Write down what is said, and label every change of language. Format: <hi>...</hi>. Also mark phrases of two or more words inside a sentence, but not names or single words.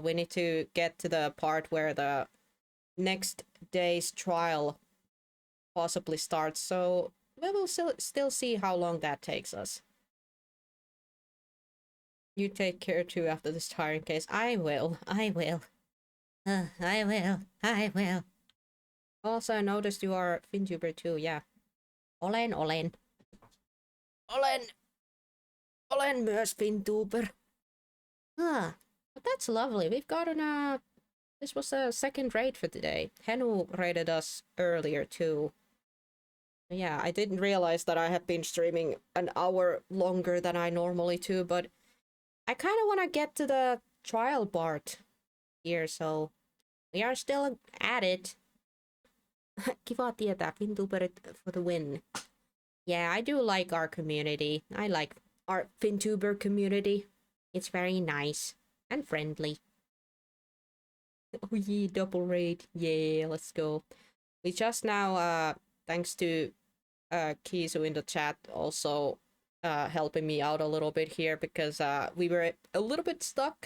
<en>We need to get to the part where the next day's trial possibly starts. So we will still see how long that takes us. You take care too after this tiring case. I will. I will. I will. I will. Also, I noticed you are FinTuber too, yeah.</en> <fi>Olen. Olen myös FinTuber.</fi> <en>Ah, but that's lovely. We've gotten this was a second raid for today. Henu raided us earlier too. Yeah, I didn't realize that I had been streaming an hour longer than I normally do, but I kind of want to get to the trial part here, so we are still at it.</en> <fi>Kiva tietää, FinTuberit</fi> <en>for the win. Yeah, I do like our community. I like our FinTuber community. It's very nice and friendly. Oh yeah, double raid. Yeah, let's go. We just now, thanks to Kizu in the chat, also helping me out a little bit here, because we were a little bit stuck.</en>